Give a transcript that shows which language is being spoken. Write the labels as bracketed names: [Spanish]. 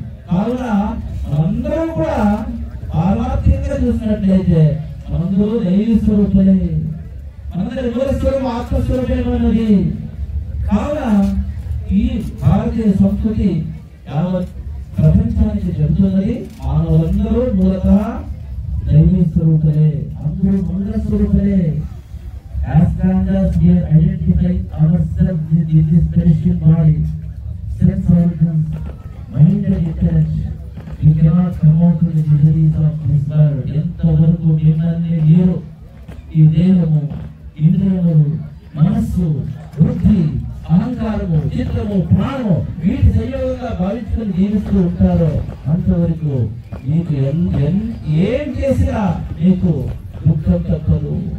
[Telugu] కావున మనందరూ కూడా పారమార్థికంగా చూసినట్లయితే మనందరూ దైవీ స్వరూపులే, మనందరి మూల స్వరూపం ఆత్మస్వరూపమే ఉన్నది. కావున ఈ భారతీయ సంస్కృతి యావత్ ప్రపంచానికి చెబుతున్నది, మానవులందరూ మూలతః దైవీ స్వరూపులే, అందరూ మంగళ స్వరూపులే. [English] As long as we identify ourselves with this spiritual body, sense organs, mind and intellect, we cannot come out of the miseries of this world. [Telugu] ఎంతవరకు మిమ్మల్ని మీరు ఈ దేహము, ఇంద్రియములు, మనస్సు, బుద్ధి, అహంకారము, చిత్తము, ప్రాణము వీటి సంయోగంగా భావించుకుని జీవిస్తూ ఉంటారో అంతవరకు మీకు ఏం చేసినా మీకు దుఃఖం తప్పదు.